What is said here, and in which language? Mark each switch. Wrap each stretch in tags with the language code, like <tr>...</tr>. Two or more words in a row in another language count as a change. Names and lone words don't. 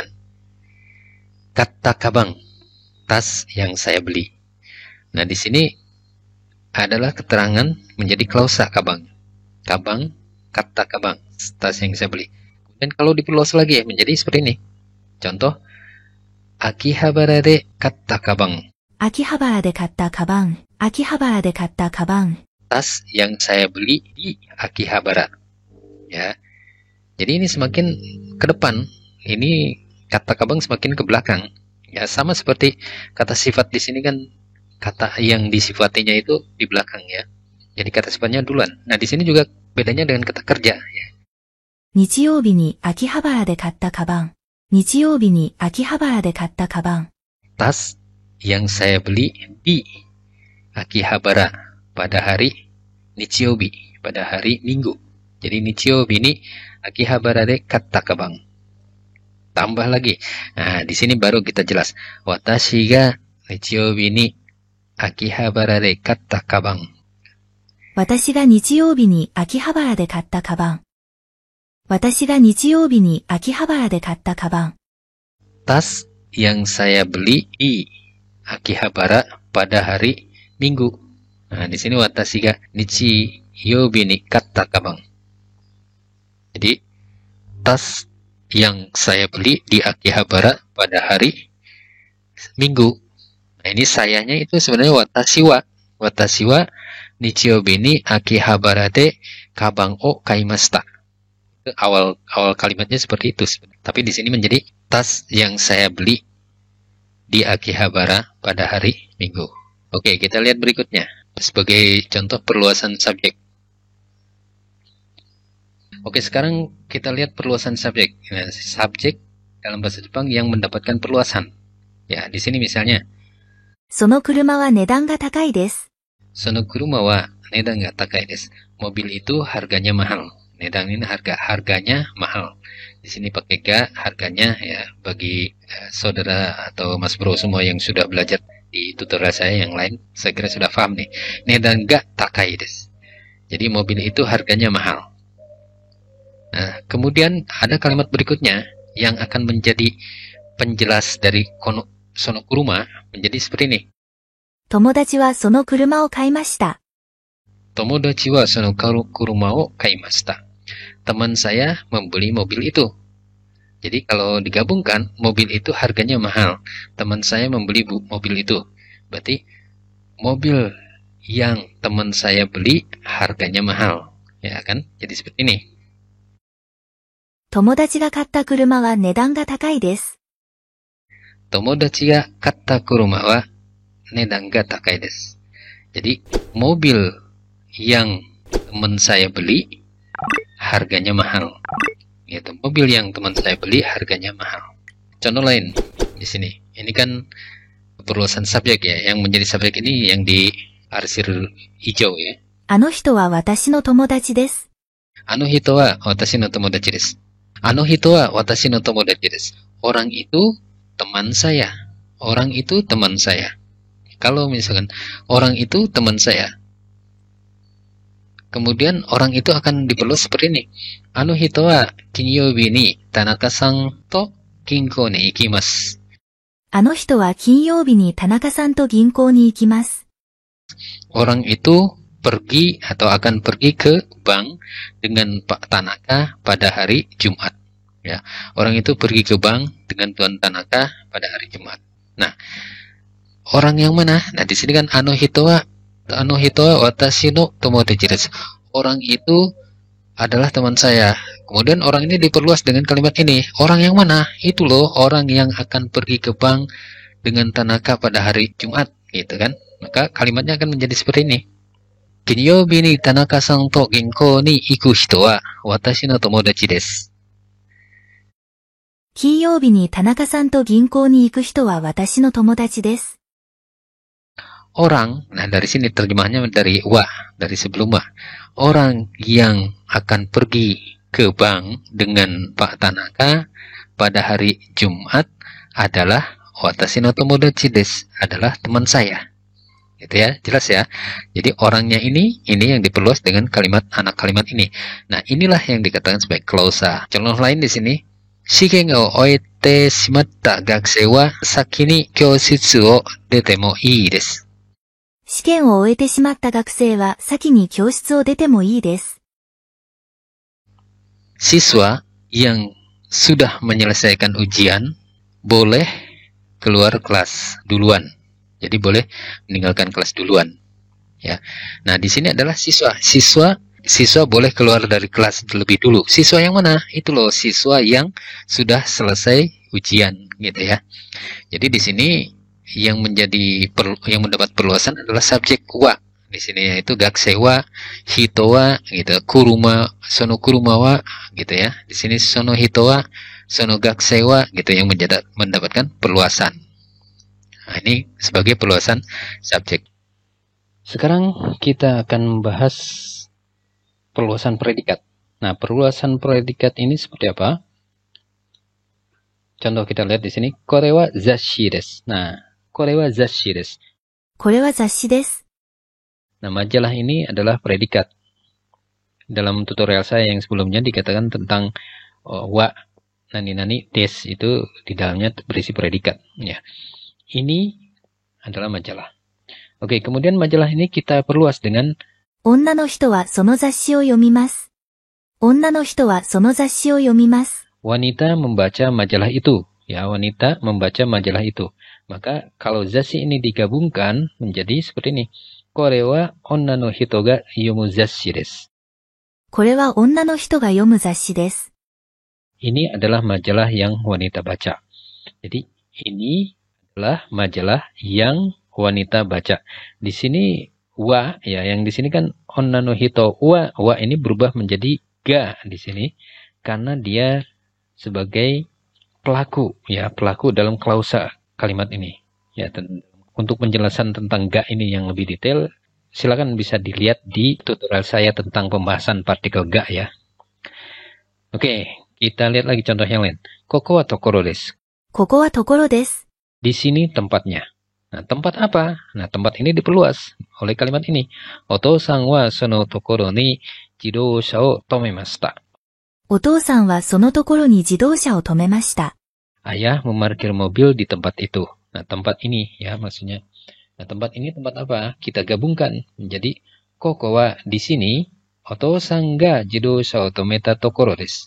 <id>Kata kabang, tas yang saya beli. Nah, di sini adalah keterangan menjadi klausa kabang. Kabang, kata kabang, tas yang saya beli. Dan kalau diperluas lagi ya, menjadi seperti ini. Contoh,</id> <ja>秋葉原で買ったカバン. 秋葉原で買ったカバン。秋葉原で買ったカバン。</ja> <id>Tas yang saya beli di Akihabara. Ya. Jadi ini semakin ke depan, ini kata kabang semakin ke belakang. Ya, sama seperti kata sifat di sini kan kata yang disifatinya itu di belakang ya. Jadi kata sifatnya duluan. Nah, di sini juga bedanya dengan kata kerja ya.</id> <ja>日曜日に秋葉原で買ったカバン。日曜日に秋葉原で買ったカバン。</ja> <id>Tas yang saya beli di Akihabara pada hari Nichiyobi, pada hari Minggu.</id> <ja>Jadi Nichiyobi ini 秋葉原で買ったカバン.</ja> <id>Tambah lagi. Nah, di sini baru kita jelas.</id> <ja>私が日曜日に秋葉原で買ったカバン. 私が日曜日に秋葉原で買ったカバン。私が日曜日に秋葉原で買ったカバン。</ja> <id>Tas yang saya beli di Akihabara pada hari Minggu. Nah, di sini</id> <ja>私が日曜日に買ったカバン.</ja> <id>Jadi, tas yang saya beli di Akihabara pada hari Minggu. Nah, ini sayanya itu sebenarnya</id> <ja>私は。私は日曜日に秋葉原でカバンを買いました.</ja> <id>Awal kalimatnya seperti itu. Tapi di sini menjadi tas yang saya beli di Akihabara pada hari Minggu. Oke, kita lihat berikutnya. Sebagai contoh perluasan subjek. Oke, sekarang kita lihat perluasan subjek. Nah, subjek dalam bahasa Jepang yang mendapatkan perluasan. Ya, di sini misalnya.</id> <ja>その車は値段が高いです。その車は値段が高いです.</ja> <id>Mobil itu harganya mahal. Nedan ini harganya mahal. Di sini pakai ga, harganya ya bagi saudara atau mas bro semua yang sudah belajar di tutorial saya yang lain, saya kira sudah paham nih.</id> <ja>値段が高いです.</ja> <id>Jadi mobil itu harganya mahal. Nah, kemudian ada kalimat berikutnya yang akan menjadi penjelas dari</id> <ja>その車</ja> <id>menjadi seperti ini.</id> <ja>友達はその車を買いました。友達はその車を買いました.</ja> <id>Teman saya membeli mobil itu. Jadi kalau digabungkan, mobil itu harganya mahal. Teman saya membeli mobil itu. Berarti mobil yang teman saya beli harganya mahal. Ya kan? Jadi seperti ini.</id> <ja>友達が買った車は値段が高いです。友達が買った車は値段が高いです.</ja> <id>Jadi mobil yang teman saya beli harganya mahal. Gitu. Mobil yang teman saya beli harganya mahal. Contoh lain di sini. Ini kan perluasan subjek ya. Yang menjadi subjek ini yang di arsir hijau ya.</id> <ja>あの人は私の友達です。あの人は私の友達です。あの人は私の友達です.</ja> <id>Orang itu teman saya. Orang itu teman saya. Kalau misalkan orang itu teman saya, kemudian orang itu akan diperluas seperti ini.</id> <ja>あの人は金曜日に田中さんと銀行に行きます. あの人は金曜日に田中さんと銀行に行きます。</ja> <id>Orang itu pergi atau akan pergi ke bank dengan Pak Tanaka pada hari Jumat. Ya, orang itu pergi ke bank dengan Tuan Tanaka pada hari Jumat. Nah, orang yang mana? Nah, di sini kan</id> <ja>あの人は私の友達です.</ja> <id>Orang itu adalah teman saya. Kemudian orang ini diperluas dengan kalimat ini. Orang yang mana? Itu loh, orang yang akan pergi ke bank dengan Tanaka pada hari Jumat, gitu kan? Maka kalimatnya akan menjadi seperti ini.</id> <ja>金曜日に田中さんと銀行に行く人は私の友達です. 金曜日に田中さんと銀行に行く人は私の友達です。</ja> <id>Orang, nah dari sini terjemahannya dari wa, dari sebelum wa. Orang yang akan pergi ke bank dengan Pak Tanaka pada hari Jumat adalah</id> <ja>私の友達です,</ja> <id>adalah teman saya. Gitu ya, jelas ya. Jadi orangnya ini yang diperluas dengan anak kalimat ini. Nah, inilah yang dikatakan sebagai klausa. Contoh lain di sini,</id> <ja>資源を終えてしまった学生は先に教室を出てもいいです. 試験を終えてしまった学生は先に教室を出てもいいです。</ja> <id>Siswa yang sudah menyelesaikan ujian boleh keluar kelas duluan. Jadi boleh meninggalkan kelas duluan. Ya. Nah, di sini adalah siswa. Siswa boleh keluar dari kelas lebih dulu. Siswa yang mana? Itu loh, siswa yang sudah selesai ujian, gitu ya. Jadi di sini yang mendapat perluasan adalah subjek wa. Di sini yaitu</id> <ja>学生は、人は,</ja> <id>gitu.</id> <ja>その車は,</ja> <id>gitu ya. Di sini</id> <ja>その人は、その学生は,</ja> <id>gitu, yang mendapatkan perluasan. Nah, ini sebagai perluasan subjek. Sekarang kita akan membahas perluasan predikat. Nah, perluasan predikat ini seperti apa? Contoh kita lihat di sini,</id> <ja>これは雑誌です. Nah, これは雑誌です. これは雑誌です。</ja> <id>Nah, majalah ini adalah predikat. Dalam tutorial saya yang sebelumnya dikatakan tentang</id> <ja>は、何です,</ja> <id>itu di dalamnya berisi predikat. Ya. Ini adalah majalah. Oke, kemudian majalah ini kita perluas dengan</id> <ja>女の人はその雑誌を読みます。女の人はその雑誌を読みます。</ja> <id>wanita membaca majalah itu. Ya, wanita membaca majalah itu. Maka kalau zasshi ini digabungkan menjadi seperti ini.</id> <ja>これは女の人が読む雑誌です. これは女の人が読む雑誌です。</ja> <id>Ini adalah majalah yang wanita baca. Jadi ini adalah majalah yang wanita baca. Di sini wa, ya, yang di sini kan</id> <ja>女の人は</ja> <id>ini berubah menjadi ga di sini karena dia sebagai pelaku, ya, pelaku dalam klausa kalimat ini. Ya, untuk penjelasan tentang ga ini yang lebih detail, silakan bisa dilihat di tutorial saya tentang pembahasan partikel ga, ya. Oke, kita lihat lagi contoh yang lain.</id> <ja>ここはところです. ここはところです。</ja> <id>Di sini tempatnya. Nah, tempat apa? Nah, tempat ini diperluas oleh kalimat ini.</id> <ja>お父さんはそのところに自動車を止めました. お父さんはそのところに自動車を止めました。</ja> <id>Ayah memarkir mobil di tempat itu. Nah, tempat ini, ya, maksudnya. Nah, tempat ini tempat apa? Kita gabungkan menjadi</id> <ja>ここは</ja> <id>di sini</id> <ja>お父さんが自動車を止めたところです.</ja>